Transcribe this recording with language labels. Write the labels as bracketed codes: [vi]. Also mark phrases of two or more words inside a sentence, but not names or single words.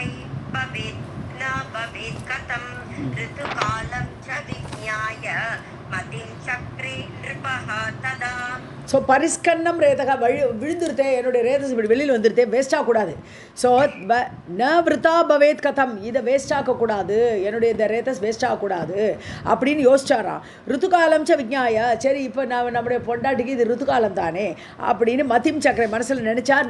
[sa] भवेत् न भवेत् कथं ऋतुकालं च विज्ञाय मतिं चक्रे नृपः तदा. [ta] ஸோ [sa] परिस्कन्नम् रेतका [ta] விழுந்துருத்தே, என்னுடைய ரேதஸ் இப்படி வெளியில் வந்துருத்தே, வேஸ்ட் ஆகக்கூடாது. ஸோ [sa] न वृथा भवेत् कथम्, [ta] இதை வேஸ்ட் ஆகக்கூடாது, என்னுடைய இந்த ரேதஸ் வேஸ்ட் ஆகக்கூடாது அப்படின்னு யோசிச்சாராம். [sa] ऋतुकालं च विज्ञाय, [ta] சரி இப்போ நம்முடைய பொண்டாட்டிக்கு இது ருத்துகாலம் தானே அப்படின்னு [sa] मतिं चक्रे [ta] மனசில் நினைச்சார்.